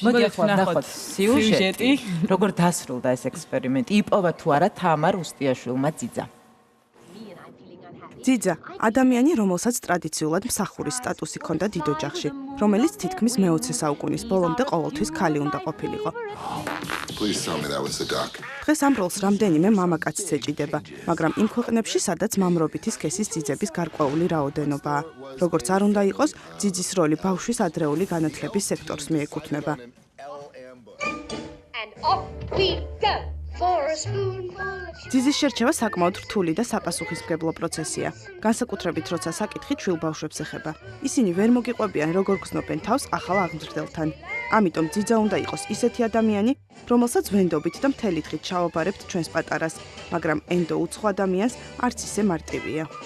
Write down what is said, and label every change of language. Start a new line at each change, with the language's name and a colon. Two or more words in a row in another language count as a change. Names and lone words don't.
Georgian: მოდი ახლა ვნახოთ სიუჟეტი, როგორ დასრულდა ეს ექსპერიმენტი. იპოვა თუ არა თამარ უსტიაშვილმა ძიძა. ძიძა, ადამიანი, რომელსაც ტრადიციულად მსახურის სტატუსი ჰქონდა დიდ ოჯახში. რომელიც თითქმის მე-20 საუკუნის ბოლომდე ყოველთვის ქალი უნდა ყოფილიყო.
English: Please tell me that was the duck.
Georgian: დღეს ამ როლს რამდენიმე მამაკაციც ეჭიდება, მაგრამ იმ ქვეყნებში, სადაც მამრობითი სქესის ძიძების გარკვეული რაოდენობაა. როგორც არ უნდა იყოს, ძიძის როლი ბავშვის ადრეული განათლების სექტორს მიეკუთვნება.
English: And off we go for a spoonful of sugar.
Georgian: ძიძის შერჩევა საკმაოდ რთული და საპასუხისმგებლო პროცესია. განსაკუთრებით, როცა საკითხი ჩვილ ბავშვებს ეხება. ისინი ვერ მოგიყვებიან, როგორ გრძნობენ თავს ახალ აღმზრდელთან. ამიტომ ძიძა უნდა იყოს ისეთი ადამიანი, რომელსაც ვენდობით და მთელი დღით ჩავაბარებთ ჩვენს პატარას, მაგრამ ენდო უცხო ადამიანს არც ისე მარტივია.